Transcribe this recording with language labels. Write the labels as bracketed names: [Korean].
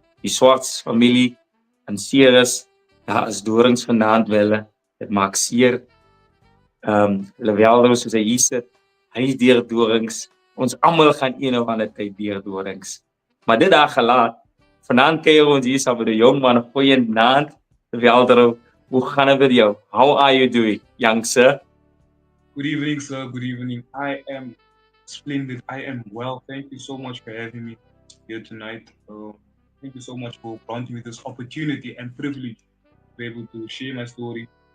[Afrikaans] Die Swarts familie in Ceres, daar is dorings vanaand welle. Dit maak seer. Leveldro soos hy hier sit, hy is deur dorings. Ons almal gaan een of ander tyd deur dorings. Maar dit daar gelaat, vanaand kuier ons hier saam met 'n jong man, 'n goeie naand. Leveldro, hoe gaan dit met jou? [English] How are you doing, young sir? Good evening, sir. Good evening. I am splendid. I am well. Thank you so much for having me here tonight. Thank you so much for granting me this opportunity and privilege to be able to share my story.